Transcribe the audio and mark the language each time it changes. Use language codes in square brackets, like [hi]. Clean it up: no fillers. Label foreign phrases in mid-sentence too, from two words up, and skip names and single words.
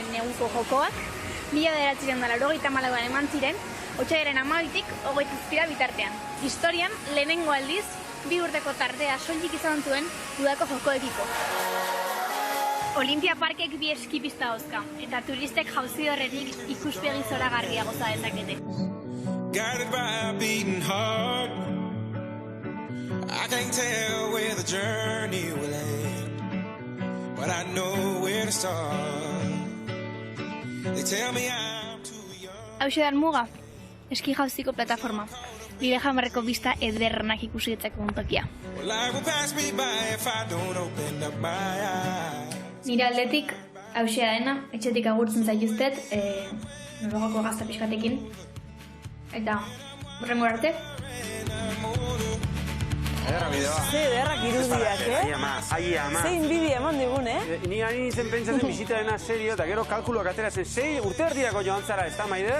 [eu] neguko jokoak 1984an eman ziren, otsailaren 12tik 27 bitartean. Historian, lehenengo aldiz, 2 urteko tartea soilik izan zuen udako jokoekiko. Olimpia Parkek 2 eskipista dauzka, eta turistek jauzi horretik ikuspegi zoragarria goza dezakete. [en] Guided by a beating heart, I can't tell where the journey will end, but I know where to start. They tell me I'm too young. [eu] Hauxe dan muga, eski jauziko plataforma. Lillehammerreko bista ederrenak ikusi ditzakun tokia. [en] Well, life will pass me by if I don't open up my eyes. [eu] Nire aldetik, hauxea dena, etxetik agurtzen zaituztet, Norvegoko gazta pixkatekin. Eta, horrengo arte. Ederra bideoa. Ze ederrak irudiak, Ai ama. Ze inbidia eman digun, Ni ari nintzen pentsatzen bisitadena serio, eta gero kalkuloak ateratzen 6 urte erdirako joan zara, ez da, Maider?